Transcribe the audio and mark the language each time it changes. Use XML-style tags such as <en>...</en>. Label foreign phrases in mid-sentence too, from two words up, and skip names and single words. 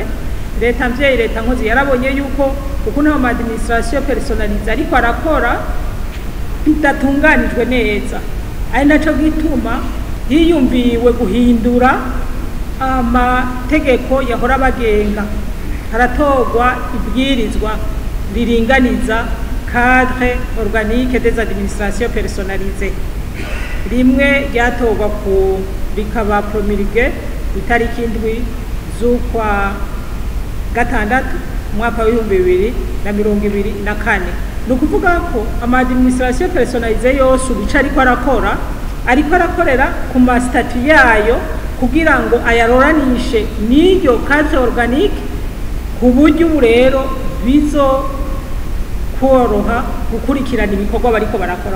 <rn>Leta mvyeyi leta nkozi yarabonye yuko ukuntu ama</rn> <fr>administration personnalisée</fr> <rn>ariko arakora bidatunganijwe neza, ari naco gituma yiyumviriwe guhindura amategeko yahora bagenga, haratogwa ibwirizwa riringaniza</rn> <fr>cadre organique des administrations personnalisées.</fr> <rn>Rimwe ryatogwa ku rikaba promulgué itariki 7 z'ukwa gatandatu mwaka wa 2024. Ni ukuvuga ko ama</rn> <fr>administration personnalisée</fr> <rn>yose ubica ariko arakorera ku ma statut yayo kugira ngo ayaroranishe n'iyo</rn> <fr>cadre organique,</fr> <rn>ku buryo ubu rero bizo koroha gukurikirana ibikorwa bariko barakora.</rn>